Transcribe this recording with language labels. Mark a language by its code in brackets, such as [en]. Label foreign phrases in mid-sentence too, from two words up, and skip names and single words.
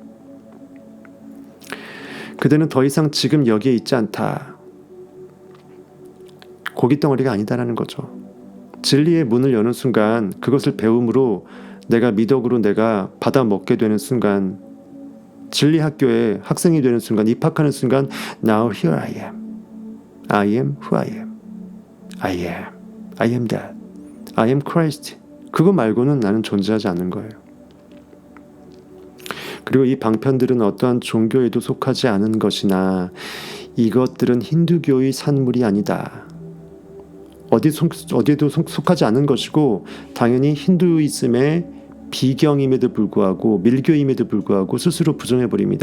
[ko] 그대는 더 이상 지금 여기에 있지 않다. 고깃덩어리가 아니다라는 거죠. 진리의 문을 여는 순간 그것을 배움으로 내가 미덕으로 내가 받아 먹게 되는 순간 진리 학교에 학생이 되는 순간 입학하는 순간 [en] Now here I am. I am who I am. I am. I am that. I am Christ. [ko] 그거 말고는 나는 존재하지 않는 거예요. 그리고 이 방편들은 어떠한 종교에도 속하지 않은 것이나 이것들은 힌두교의 산물이 아니다. 어디에도 속하지 않은 것이고 당연히 힌두이즘의 비경임에도 불구하고 밀교임에도 불구하고 스스로 부정해버립니다.